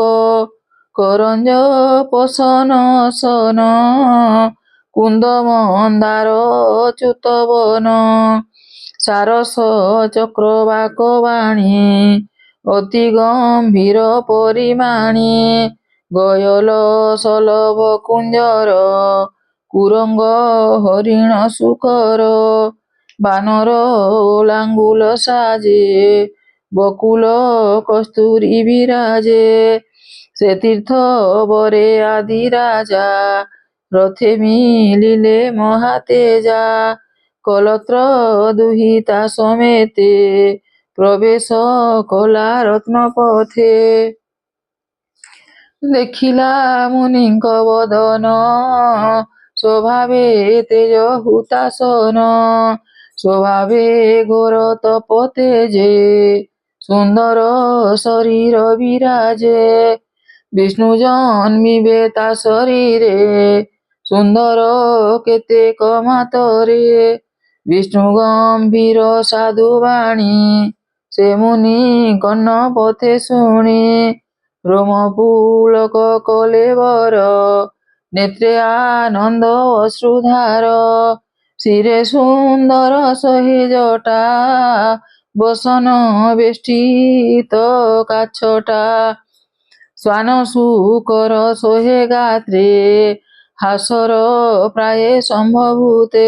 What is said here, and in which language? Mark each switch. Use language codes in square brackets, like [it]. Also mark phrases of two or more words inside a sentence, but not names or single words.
[or] କରଞ୍ଜ ପସନ ସନ କୁନ୍ଦ ମନ୍ଦାର ଚ୍ୟୁତବନ ସାରସ ଚକ୍ରବାକ ବାଣୀ ଅତି ଗମ୍ଭୀର ପରିମାଣୀ ଗୟଲ ସଲଭ କୁଞ୍ଜର କୁରଙ୍ଗ ହରିଣ ସୁକର ବାନର ଲାଙ୍ଗୁଳ ସାଜେ ବକୁଳ କସ୍ତୁରୀ ବିରାଜେ ସେ ତୀର୍ଥ ବରେ ଆଦି ରାଜା ରଥେ ମିଳିଲେ ମହାତେଜା କଳତ୍ର ଦୁହିତା ସମେତେ ପ୍ରବେଶ କଲା ରତ୍ନପଥେ ଦେଖିଲା ମୁନିଙ୍କ ବଦନ ସ୍ୱଭାବେ ତେଜ ହୁତାଶନ ସ୍ୱଭାବେ ଘୋର ତପ ତେଜେ ସୁନ୍ଦର ଶରୀର ବିରାଜେ ବିଷ୍ଣୁ ଜନ୍ମିବେ ତା ଶରୀରେ ସୁନ୍ଦର କେତେକ ମାତରେ ବିଷ୍ଣୁ ଗମ୍ଭୀର ସାଧୁ ବାଣୀ ସେ ମୁନି କର୍ଣ୍ଣ ପଥେ ଶୁଣି ରୋମ ପୁଲକ କଳେବର ନେତ୍ରେ ଆନନ୍ଦ ଅଶ୍ରୁଧାର ଶିରେ ସୁନ୍ଦର ସହେ ଜଟା ବସନ ବେଷ୍ଟିତ କାଛଟା ସ୍ୱାନ ସୁକର ସୋହେ ଗାତ୍ରେ ହାସର ପ୍ରାୟ ସମ୍ଭବୁତେ